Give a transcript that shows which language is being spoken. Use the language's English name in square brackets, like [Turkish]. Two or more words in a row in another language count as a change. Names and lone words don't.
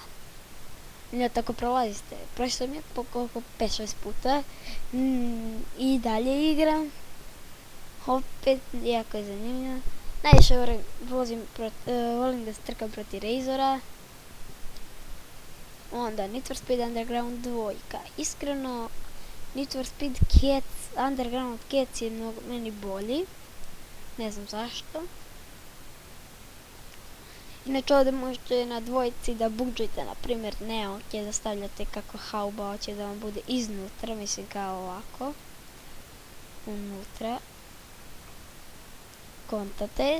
[Bosnian] I tako prolazite. Prošli sam je po koliko 5-6 puta i dalje igram. Opet, jako je zanimljivo. Najviše volim da se trkam protiv Razora. Onda Need for Speed Underground 2. Iskreno, Need for Speed Underground Cats je meni bolji. Ne znam zašto. Inače ovdje možete na dvojici da budžite, na primjer Neo, gdje da stavljate kako hauba hoće da vam bude iznutra, mislim kao ovako. Unutra. Kontate.